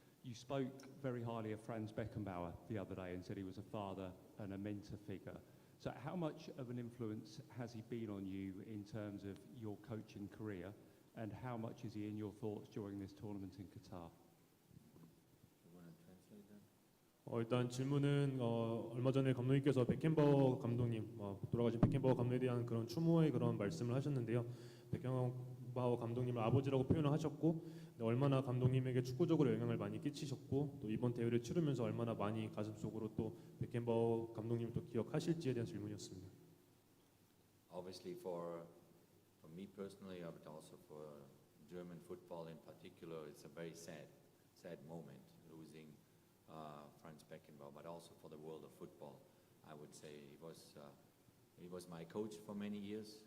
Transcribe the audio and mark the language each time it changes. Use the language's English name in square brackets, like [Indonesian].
[English] You spoke very highly of Franz Beckenbauer the other day and said he was a father and a mentor figure. So how much of an influence has he been on you in terms of your coaching career, and how much is he in your thoughts during this tournament in Qatar? You want to translate that? [Korean] 일단 질문은 얼마 전에 감독님께서 베켄바워 감독님, 돌아가신 베켄바워 감독에 대한 그런 추모의 그런 말씀을 하셨는데요. 베켄바워 감독님을 아버지라고 표현을 하셨고, 얼마나 감독님에게 축구적으로 영향을 많이 끼치셨고, 또 이번 대회를 치르면서 얼마나 많이 가슴속으로 또 베켄바워 감독님을 또 기억하실지에 대한 질문이었습니다. [English] Obviously, for me personally, but also for German football in particular, it's a very sad moment losing Franz Beckenbauer, but also for the world of football. I would say he was my coach for many years.